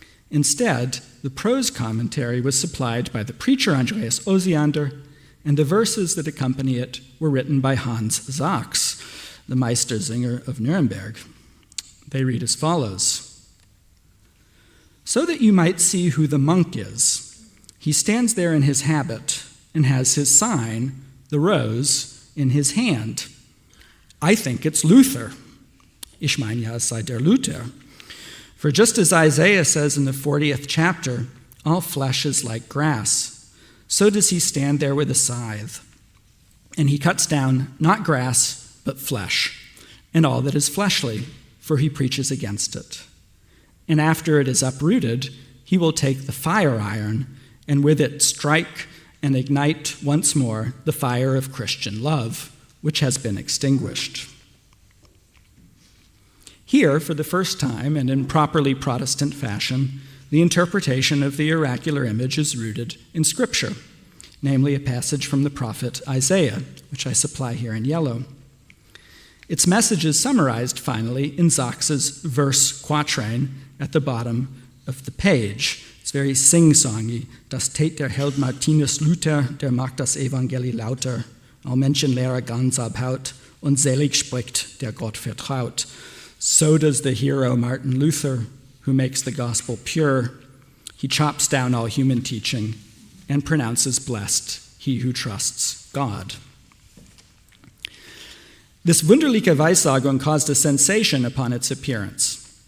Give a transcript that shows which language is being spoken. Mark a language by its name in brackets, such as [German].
[English] Instead, the prose commentary was supplied by the preacher Andreas Osiander, and the verses that accompany it were written by Hans Sachs, the Meistersinger of Nuremberg. They read as follows: "So that you might see who the monk is, he stands there in his habit and has his sign, the rose, in his hand. I think it's Luther. [German] Ich meine, ja, es sei der Luther. [English] For just as Isaiah says in the 40th chapter, all flesh is like grass, so does he stand there with a scythe. And he cuts down not grass, but flesh, and all that is fleshly, for he preaches against it. And after it is uprooted, he will take the fire iron, and with it strike and ignite once more the fire of Christian love, which has been extinguished. Here, for the first time, and in properly Protestant fashion, the interpretation of the oracular image is rooted in Scripture, namely a passage from the prophet Isaiah, which I supply here in yellow. Its message is summarized, finally, in Sachs's verse quatrain at the bottom of the page. It's very sing-songy. [German] Das tät der Held Martinus Luther, der macht das Evangeli lauter. All Menschenlehrer ganz abhaut, und selig spricht, der Gott vertraut. [English] So does the hero Martin Luther, who makes the gospel pure. He chops down all human teaching and pronounces blessed he who trusts God. This wunderliche Weissagung caused a sensation upon its appearance.